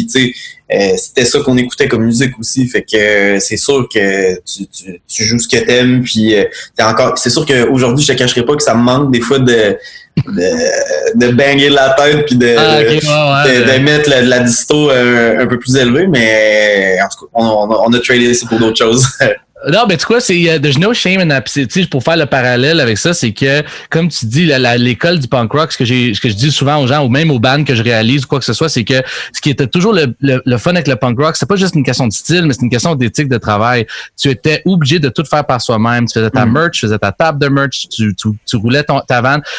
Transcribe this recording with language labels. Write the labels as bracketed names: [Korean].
[French] Puis, tu sais, c'était ça qu'on écoutait comme musique aussi. Fait que c'est sûr que tu joues ce que t'aimes, puis c'est sûr qu'aujourd'hui, je te cacherai pas que ça me manque des fois de banger la tête puis de mettre la disto un peu plus élevée, mais en tout cas, on a tradé ça pour d'autres choses. Non, mais tu vois, [English] there's no shame in that. [French] Tu sais, pour faire le parallèle avec ça, c'est que, comme tu dis, l'école du punk rock, ce que je dis souvent aux gens, ou même aux bands que je réalise ou quoi que ce soit, c'est que ce qui était toujours le fun avec le punk rock, c'est pas juste une question de style, mais c'est une question d'éthique de travail. Tu étais obligé de tout faire par soi-même. Tu faisais ta merch, tu faisais ta table de merch, tu roulais ta vanne.